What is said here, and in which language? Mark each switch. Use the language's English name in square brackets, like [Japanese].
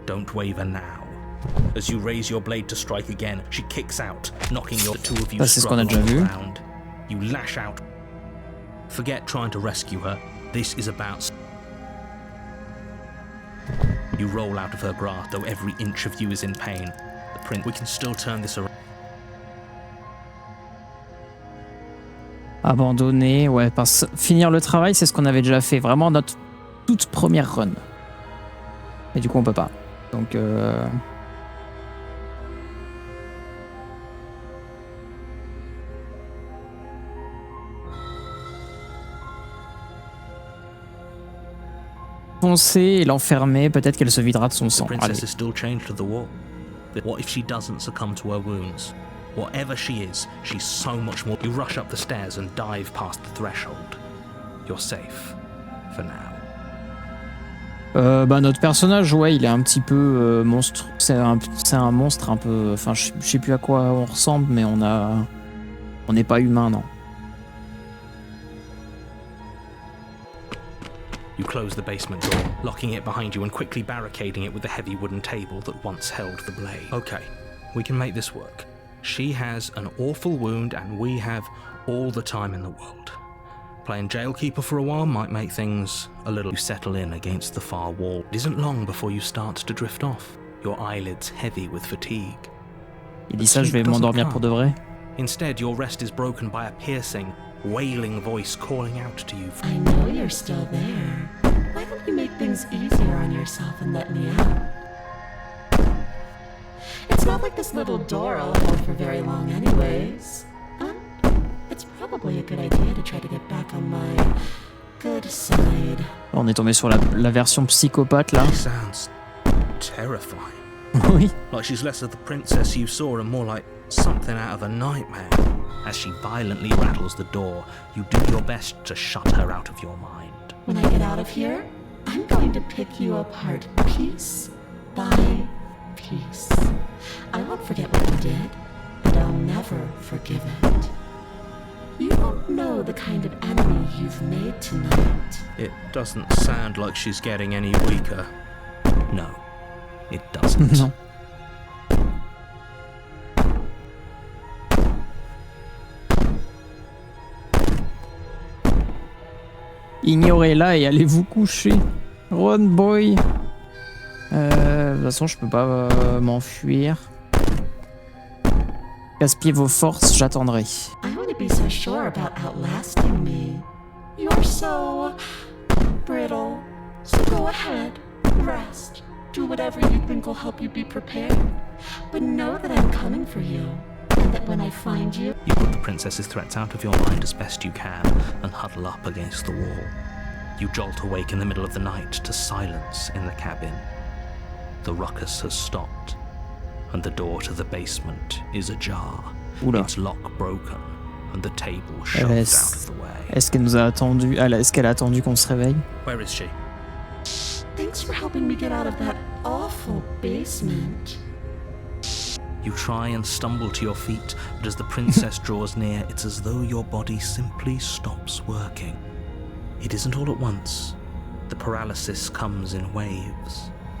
[English] Don't waver now. As you raise your blade to strike again, she kicks out, knocking the two of you struggle on the ground. You lash out. Forget trying to rescue her. This is about. You roll out of her grasp, though every inch of you is in pain. The prince. We can still turn this around. [French] Abandonner, ouais, finir le travail, c'est ce qu'on avait déjà fait, vraiment notre toute première run. Et du coup, on peut pas. Donc, l'enfoncer et l'enfermer. Peut-être qu'elle se videra de son [English] The [French] sang. [English] princess [French] Allez. [English] is still chained to the wall. What if she doesn't succumb to her wounds? Whatever she is, she's so much more. You rush up the stairs and dive past the threshold. You're safe. For now. [French] Notre personnage, ouais, il est un petit peu monstre. C'est un monstre un peu. Enfin, je sais plus à quoi on ressemble, mais on n'est pas humain, non. [English] You close the basement door, locking it behind you and quickly barricading it with the heavy wooden table that once held the blade. Okay, we can make this work. She has an awful wound and we have all the time in the world. Playing jailkeeper for a while might make things a little. You settle in against the far wall. It isn't long before you start to drift off, your eyelids heavy with fatigue. [French] Il dit ça, je vais m'endormir pour de vrai. [English] Instead, your rest is broken by a piercing, wailing voice calling out to you. I know you're still there. Why don't you make things easier on yourself and let me out? It's not like this little door will hold for very long anyways. It's probably a good idea to try to get back on my good side. [French] On est tombé sur la version psychopathe là. [English] Sounds terrifying. [French] Oui. [English] Like she's less of the princess you saw and more like something out of a nightmare. As she violently rattles the door, you do your best to shut her out of your mind. When I get out of here, I'm going to pick you apart piece by piece. I won't forget what you did, and I'll never forgive it. You don't know the kind of enemy you've made tonight. It doesn't sound like she's getting any weaker. No, it doesn't. [French] Non. Ignorez-la et allez vous coucher. [English] Run, boy. [French] De toute façon, je peux pas m'enfuir. Gaspillez vos forces, j'attendrai. [English] I wouldn't be so sure about outlasting me. You're so brittle. So go ahead, rest. Do whatever you think will help you be prepared. But know that I'm coming for you. And that when I find you... You put the princess's threats out of your mind as best you can and huddle up against the wall. You jolt awake in the middle of the night to silence in the cabin. The ruckus has stopped, and the door to the basement is ajar. [French] Oula. [English] Its lock broken, and the table shoved out of the way. [French] Est-ce qu'elle nous a attendu? Est-ce qu'elle a attendu qu'on se réveille? [English] Where is she? Thanks for helping me get out of that awful basement. You try and stumble to your feet, but as the princess draws near, it's as though your body simply stops working. It isn't all at once. The paralysis comes in waves.